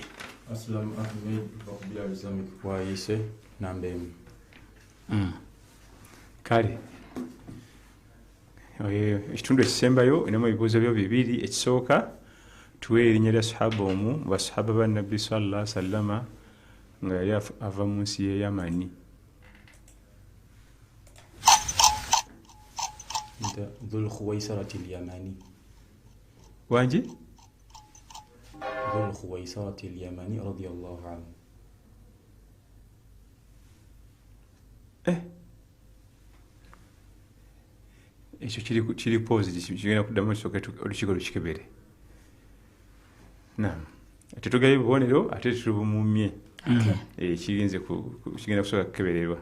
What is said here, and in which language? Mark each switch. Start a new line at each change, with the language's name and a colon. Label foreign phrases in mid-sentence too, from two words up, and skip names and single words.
Ganda: Aslam Ahmed okuva ku Bilali Islamic Bwayise namba emu. Kale ekitundu ekisembayo enemu ebibuuzo byo 2. Ekisooka tuwe erinnya lya sahaba omu mu basahaba ba Nabbi
Arabic: صلى الله عليه وسلم
Ganda: nga yali ava mu nsi y'e Yamani. Dhul Khuwaisarati al-Yamani. Wanji? Dhul Khuwaisarati al-Yamani
Arabic: رضي الله عنه.
Ganda: Ekyo kiri positive kigenda kuddamu olukiiko lukikebere. Naam. Tetugaye bubonero ate tubumumye. Kigenda kusooka kukebererwa.